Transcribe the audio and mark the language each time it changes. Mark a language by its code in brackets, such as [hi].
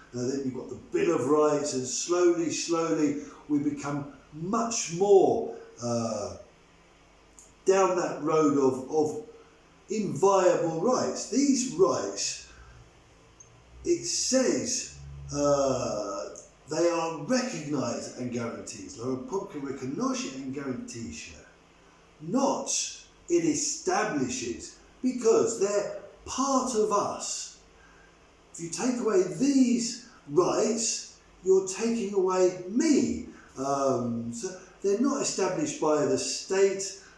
[en] Then you've got the Bill of Rights, and slowly we become much more down that road of inviolable rights. These rights, it says, they are recognised and guaranteed. [it] La Repubblica riconosce and garantisce. [en] Not it establishes, because they're part of us. If you take away these rights, you're taking away me. So they're not established by the state.